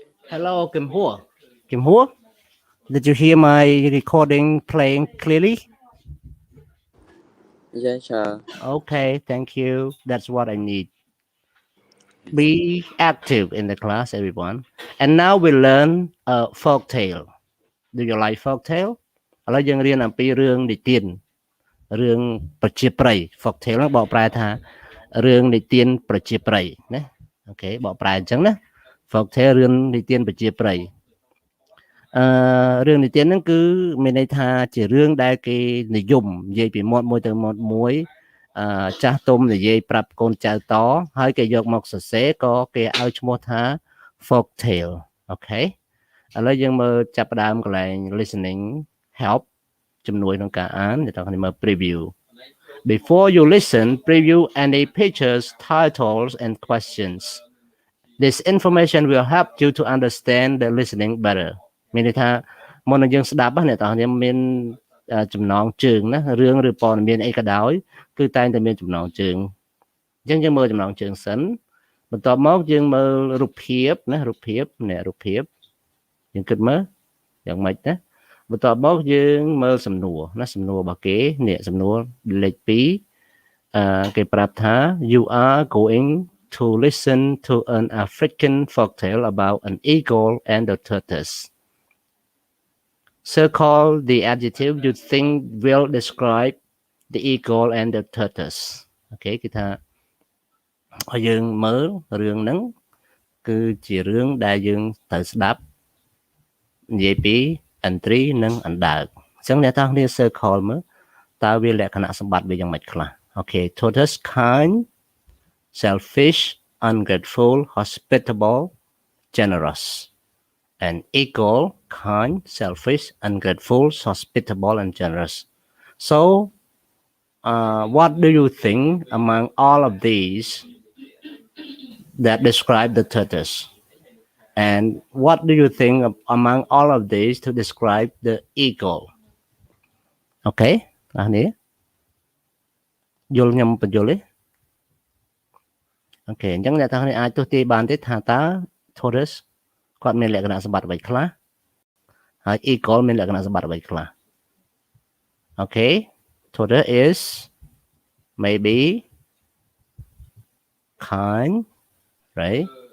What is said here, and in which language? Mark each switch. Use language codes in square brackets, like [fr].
[en] Hello, Kim Hua. Kim Hua, did you hear my recording playing clearly? Yes, sir. Okay, thank you. That's what I need. Be active in the class, everyone. And now we learn a folk tale. Do you like folk tale? [km] ឥឡូវយើងរៀនអំពីរឿងនិទានរឿងប្រជាប្រិយ folk tale ហ្នឹងបកប្រែថារឿងនិទានប្រជាប្រិយណាអូខេបកប្រែអញ្ចឹងណា folk tale រឿងនិទានប្រជាប្រិយ រឿងនិទានហ្នឹងគឺមានន័យថាជារឿងដែលគេនិយមនិយាយពីមាត់មួយទៅមាត់មួយចាស់ទុំនិយាយប្រាប់កូនចៅតហើយគេយកមកសរសេរក៏គេឲ្យឈ្មោះថា folk tale អូខេឥឡូវយើងមើលចាប់ផ្ដើមកន្លែង listening help ជំនួយក្នុងការអានអ្នកទាំងគ្នាមើល preview [en] Before you listen, preview any pictures, titles, and questions. This information will help you to understand the listening better. [km] មានន័យថាមុននឹងយើងស្ដាប់អ្នកទាំងគ្នាមានចំណងជើងណារឿងឬព័ត៌មានអីក៏ដោយគឺតែងតែមានចំណងជើងអញ្ចឹងយើងមើលចំណងជើងសិនបន្ទាប់មកយើងមើលរូបភាពណារូបភាពយើងគិតមើលយ៉ាងម៉េចណាបន្ទាប់មកយើងមើលសំណួរណាសំណួររបស់គេនេះសំណួរលេខ2គេប្រាប់ថា [en] you are going to listen to an African folktale about an eagle and the tortoise. Circle the adjective you think will describe the eagle and the tortoise. [km] Okay, គេថាឲ្យយើងមើលរឿងហ្នឹងគឺជារឿងដែលយើងត្រូវស្ដាប់និយាយពីឥន្ទ្រីនិងអណ្ដើកអញ្ចឹងអ្នកទាំងគ្នា circle មើលតើវាលក្ខណៈសម្បត្តិវាយ៉ាងម៉េចខ្លះ [en] Okay, tortoise kind, selfish, ungrateful, hospitable, generous. And eagle, kind, selfish, ungrateful, hospitable, and generous. So, what do you think among all of these that describe the tortoise? And what do you think among all of these to describe the eagle? [km] Okay, អានេះយល់ខ្ញុំបញ្យល់ទេអូខេអញ្ចឹងអ្នកទាំងនេះអាចទស្សន៍ទាយបានទេថាតើ Tortoise គាត់មានលក្ខណៈសម្បត្តិអ្វីខ្លះហើយ Eagle មានលក្ខណៈសម្បត្តិអ្វីខ្លះអូខេ [en] Tortoise is maybe kind, right?